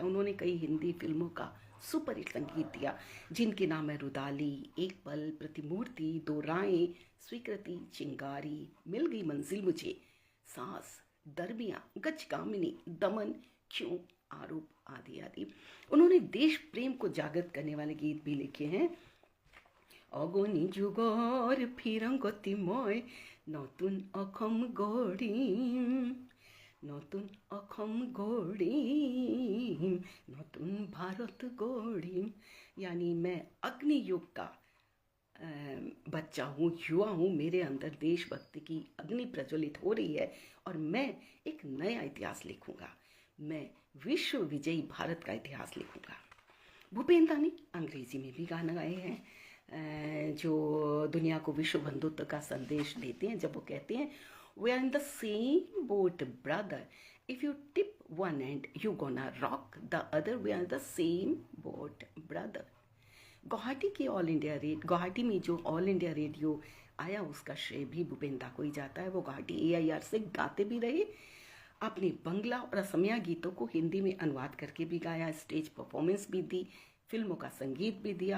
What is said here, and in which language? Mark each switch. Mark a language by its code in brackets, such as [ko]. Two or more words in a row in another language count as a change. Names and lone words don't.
[hi] उन्होंने कई हिंदी फिल्मों का सुपर हिट संगीत दिया, जिनके नाम है रुदाली, एक पल, प्रतिमूर्ति, दो राहें, स्वीकृति, चिंगारी, मिल गई मंजिल मुझे, सांस, दरमिया, गजकामिनी, दमन, क्यों, आरोप आदि आदि। उन्होंने देश प्रेम को जागृत करने वाले गीत भी लिखे हैं। [as] অগণি যুগৰ ফিৰংগতি মই নতুন অসম গঢ়িম, নতুন অসम গঢ়িম, নতুন ভাৰত গঢ়িম। [hi] यानी मैं अग्नि युग का बच्चा हूँ, युवा हूँ, मेरे अंदर देशभक्ति की अग्नि प्रज्वलित हो रही है और मैं एक नया इतिहास लिखूंगा। मैं विश्व विजयी भारत का इतिहास लिखूंगा। भूपेन दा ने अंग्रेजी में भी गाना गाए हैं जो दुनिया को विश्व बंधुत्व का संदेश देते हैं, जब वो कहते हैं [en] We are in the same boat, brother. If you tip one end, you gonna rock the other. We are in the same boat, brother. [hi] गुवाहाटी की ऑल इंडिया रेडियो, गुवाहाटी में जो ऑल इंडिया रेडियो आया उसका श्रेय भी भूपेन दा को ही जाता है। वो गुवाहाटी AIR से गाते भी रहे, अपने बंगला और असमिया गीतों को हिंदी में अनुवाद करके भी गाया, स्टेज परफॉर्मेंस भी दी, फिल्मों का संगीत भी दिया।